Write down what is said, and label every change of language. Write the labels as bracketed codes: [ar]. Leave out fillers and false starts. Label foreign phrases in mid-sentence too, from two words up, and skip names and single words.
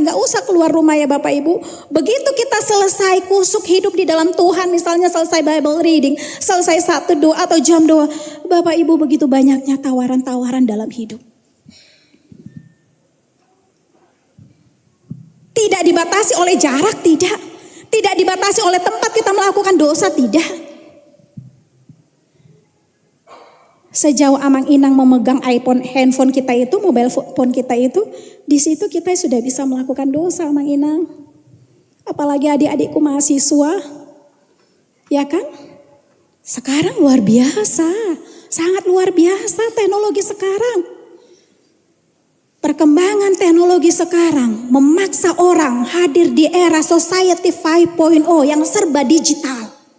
[id] Nggak usah keluar rumah ya Bapak Ibu. Begitu kita selesai kusuk hidup di dalam Tuhan, misalnya selesai [en] Bible reading, [id] selesai satu doa atau jam doa, Bapak Ibu begitu banyaknya tawaran-tawaran dalam hidup. Tidak dibatasi oleh jarak, tidak. Tidak dibatasi oleh tempat kita melakukan dosa, tidak. Sejauh [bbc] amang inang [id] memegang handphone kita itu, [en] mobile phone [id] kita itu, di situ kita sudah bisa melakukan dosa [bbc] amang inang. [id] Apalagi adik-adikku mahasiswa, ya kan? Sekarang luar biasa, sangat luar biasa teknologi sekarang. Perkembangan teknologi sekarang memaksa orang hadir di era society 5.0 yang serba digital.